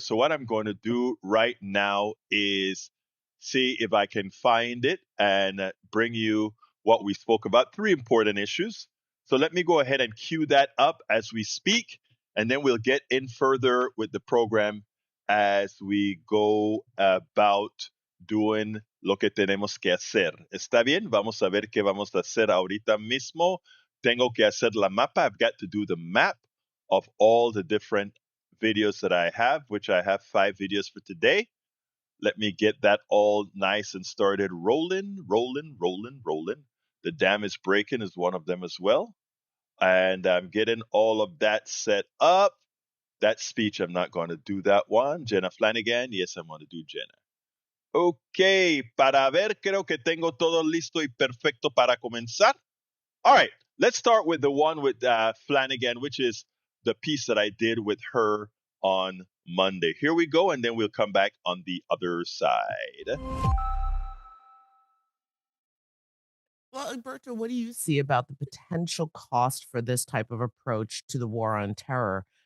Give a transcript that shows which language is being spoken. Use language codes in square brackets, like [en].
[en] So what I'm going to do right now is see if I can find it and bring you what we spoke about, 3 important issues. So let me go ahead and cue that up as we speak, and then we'll get in further with the program as we go about doing [es] lo que tenemos que hacer. ¿Está bien? Vamos a ver qué vamos a hacer ahorita mismo. Tengo que hacer la mapa. [en] I've got to do the map of all the different videos that I have, which I have 5 videos for today. Let me get that all nice and started rolling, rolling, rolling, rolling. The dam is breaking is one of them as well. And I'm getting all of that set up. That speech, I'm not going to do that one. Jenna Flanagan, yes, I'm going to do Jenna. [es] Ok, para ver, creo que tengo todo listo y perfecto para comenzar. [en] All right, let's start with the one with Flanagan, which is the piece that I did with her on Monday. Here we go, and then we'll come back on the other side. Well, Alberto, what do you see about the potential cost for this type of approach to the war on terror?